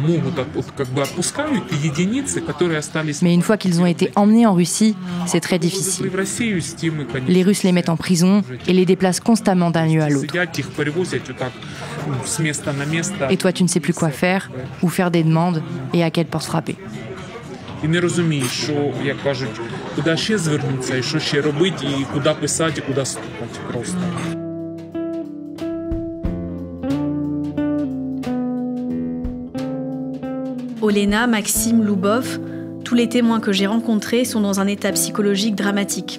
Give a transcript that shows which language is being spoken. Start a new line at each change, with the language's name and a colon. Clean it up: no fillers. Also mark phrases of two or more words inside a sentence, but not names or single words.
French: Mais une fois qu'ils ont été emmenés en Russie, c'est très difficile. Les Russes les mettent en prison et les déplacent constamment d'un lieu à l'autre. Et toi, tu ne sais plus quoi faire, ou faire des demandes, et à quelle porte frapper.
Ukrainian: І не розумієш, що, як кажуть, куди ще звернутися, і що ще робити, і куди писати, і куди стукати просто.
French: Olena, Maxime, Loubov, tous les témoins que j'ai rencontrés sont dans un état psychologique dramatique.